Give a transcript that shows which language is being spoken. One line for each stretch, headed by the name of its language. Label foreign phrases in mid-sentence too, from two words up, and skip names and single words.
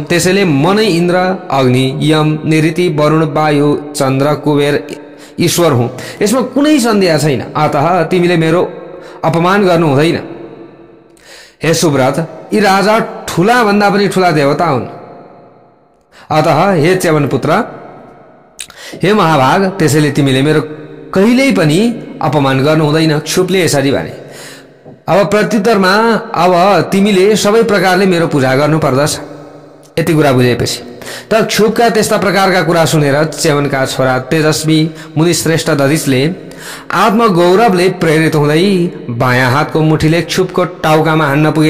Nepali: त्यसैले म नै इन्द्र, अग्नि, यम, निऋति, वरुण, वायु, चन्द्र, कुबेर ईश्वर हुँ, यसमा कुनै सन्देह छैन। अतः तिमीले मेरो अपमान गर्नु हुँदैन। हे सुव्रत, यी राजा ठूला भन्दा पनि ठूला देवता हुन्। अतः हे च्यवन पुत्र, हे महाभाग, त्यसैले तिमीले मेरो कहिल्यै पनि अपमान गर्नु हुँदैन। क्षुपले यसरी भने। अब प्रत्युत्तरमा अब तिमीले सबै प्रकारले मेरो पूजा गर्नु पर्दछ। यति कुरा बुझेपछि त क्षुपका त्यस्ता प्रकारका कुरा सुनेर च्यवनका छोरा तेजस्वी मुनिश्रेष्ठ दधिचले आत्मगौरवले प्रेरित हुँदै बायाँ हातको मुठीले क्षुपको टाउकामा हान्न पुगेछन्।